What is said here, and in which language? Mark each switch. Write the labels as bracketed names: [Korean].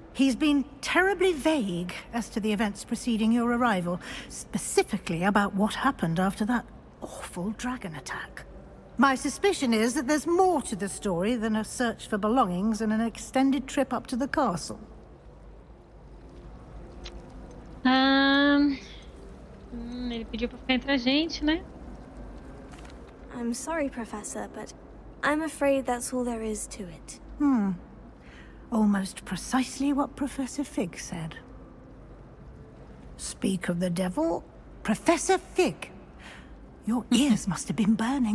[English] He's been terribly vague as to the events preceding your arrival, specifically about what happened after that awful dragon attack. My suspicion is that there's more to the story than a search for belongings and an extended trip up to the castle. [Portuguese] Ele pediu pra ficar entre a gente, né? [English] I'm sorry, Professor, but I'm afraid that's all there is to it. Almost precisely what Professor Fig said. Speak of the devil, Professor Fig. Your ears must have been burning.